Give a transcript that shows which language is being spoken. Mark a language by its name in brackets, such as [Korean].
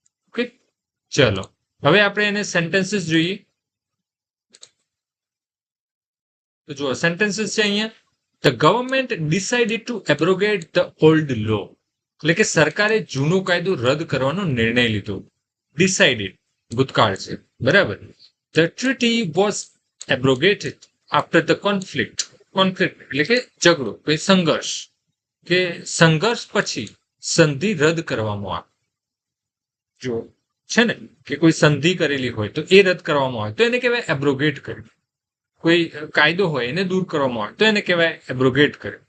[Gujarati] Okay, ચલો હવે આપણે એને સેન્ટેન્સીસ જોઈએ. તો જુઓ, સેન્ટેન્સીસ છે અહીંયા. [English] The government decided to abrogate the old law. [Gujarati] એટલે કે સરકારે જૂનો કાયદો રદ કરવાનો નિર્ણય લીધો. ડિસાઇડેડ ભૂતકાળ છે, બરાબર. [English] The treaty was abrogated after the conflict. [Gujarati] Conflict એટલે કે ઝઘડો, કોઈ સંઘર્ષ, કે સંઘર્ષ પછી સંધિ રદ કરવામાં આવે. જો છે ને કે કોઈ સંધિ કરેલી હોય તો એ રદ કરવામાં આવે તો એને કહેવાય એબ્રોગેટ કર્યું. કોઈ કાયદો હોય એને દૂર કરવામાં આવે તો એને કહેવાય એબ્રોગેટ કર્યું.